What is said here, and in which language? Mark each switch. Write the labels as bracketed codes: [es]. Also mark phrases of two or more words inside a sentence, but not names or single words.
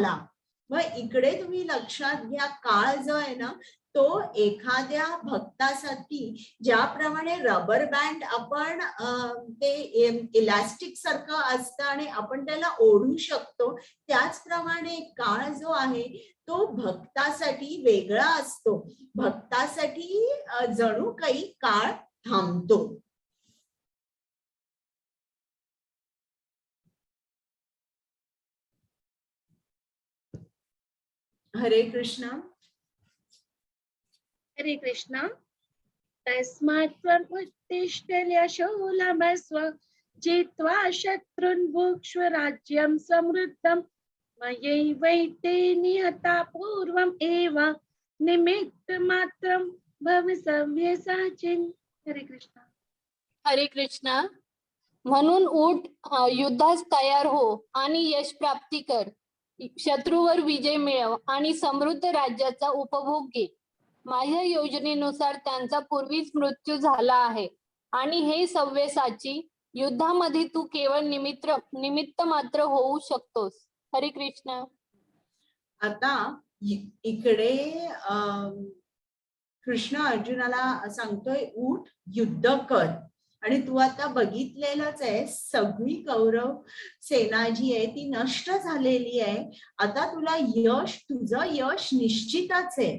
[mr] मग इकडे तुम्ही लक्षात घ्या, काळ जो आहे ना तो एखाद्या भक्तासाठी ज्याप्रमाणे [en] rubber band [mr] आपण ते इलास्टिक सारखं असतं आणि आपण त्याला ओढू शकतो, त्याचप्रमाणे काळ जो आहे तो भक्तासाठी वेगळा असतो. भक्तासाठी जणू काही काळ थांबतो. हरे कृष्ण. हरे कृष्ण. [sa] तस्मात् त्वम् उत्तिष्ठ यशो लभस्व जित्वा शत्रून् भुक्ष्व राज्यं समृद्धम् मयैवैते निहता पूर्वम् एव निमित्तमात्रं भव सव्यसाचिन्. [mr] हरे कृष्ण. हरे कृष्ण. म्हणून उठ, युद्धास तयार हो आणि यश प्राप्ती कर. शत्रूवर विजय मिळव आणि समृद्ध राज्याचा उपभोग घे. माझ्या योजनेनुसार त्यांचा पूर्वीच मृत्यू झाला आहे आणि हे सव्यसाची, युद्धामध्ये तू केवळ निमित्त मात्र होऊ शकतोस. हरे कृष्ण. आता इकडे कृष्ण अर्जुनाला सांगतोय उठ, युद्ध कर. आणि तू आता बघितलेलंच आहे, सगळी कौरव सेना जी आहे ती नष्ट झालेली आहे. आता तुला तुझं यश निश्चितच आहे.